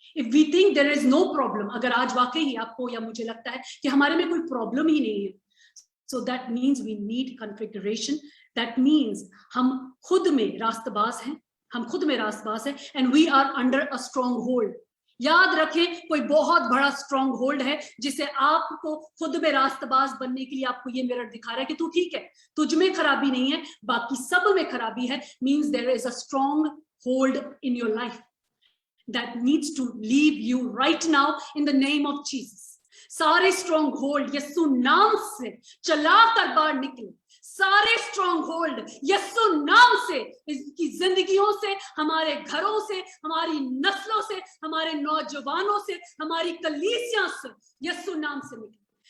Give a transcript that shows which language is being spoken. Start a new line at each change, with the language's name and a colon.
English: if we think there is no problem,
Hindi: अगर आज वाकई आपको या मुझे लगता है कि हमारे में कोई प्रॉब्लम ही नहीं है,
English: so that means we need configuration, that means
Hindi: हम खुद में रास्तबाज हैं, हम खुद में रास्तबाज हैं,
English: and we are under a strong hold।
Hindi: याद रखें, कोई बहुत बड़ा स्ट्रॉन्ग होल्ड है जिसे आपको खुद में रास्तबाज बनने के लिए आपको ये मिरर दिखा रहा है कि तू ठीक है, तुझ में खराबी नहीं है, बाकी सब में खराबी है।
English: Means there is a strong hold in your life that needs to leave you right now in the name of Jesus।
Hindi: सारे स्ट्रॉन्ग होल्ड यीशु नाम से चला कर बाहर निकले, सारे स्ट्रॉन्ग होल्ड यीशु नाम से इसकी जिंदगियों से, हमारे घरों से, हमारी नस्लों से, हमारे नौजवानों से, हमारी कलीसिया से यीशु नाम से निकले।